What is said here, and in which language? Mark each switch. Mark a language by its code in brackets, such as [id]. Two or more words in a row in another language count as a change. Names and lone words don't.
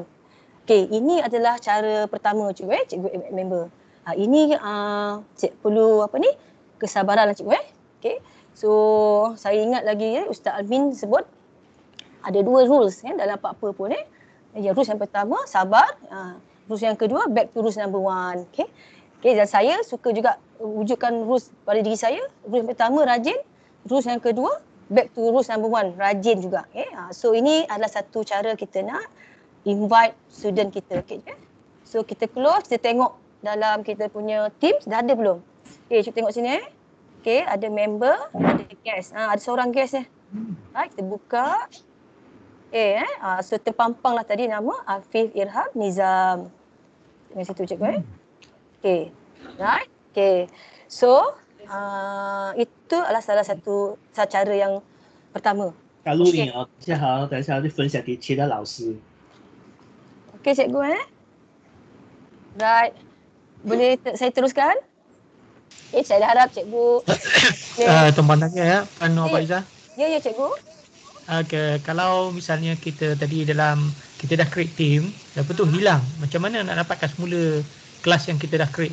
[ms] Okay, ini adalah cara pertama cikgu cikgu [en] add member. [ms] Ini perlu kesabaran lah cikgu Okay, so saya ingat lagi Ustaz Almin sebut ada 2 rules dalam apa-apa pun rules yang pertama sabar, rules yang kedua [en] back to rules number 1. [ms] Okay, dan saya suka juga wujudkan rules pada diri saya. Rules yang pertama rajin, rules yang kedua [en] back to rules number 1, [ms] rajin juga. Okay, so ini adalah satu cara kita nak invite student kita. Okay. So kita close, kita tengok dalam kita punya Teams dah ada belum? Okay, cuba tengok sini Okay, ada member, ada guest. Ada seorang guest Right, kita buka. So terpampang lah tadi nama Afif Irham Nizam. Tengok situ cikgu [en] Okay, right. [ms] Okay, so itu adalah salah satu cara yang pertama. 露颖哦，大家好，等一下就分享给其他老师。 Okey cikgu Right. Boleh saya teruskan? Saya harap cikgu Tuan tanya Puan Nur Faizah. Ya cikgu. Okay, kalau misalnya kita tadi kita dah create team, lepas tu hilang, macam mana nak dapatkan semula kelas yang kita dah create?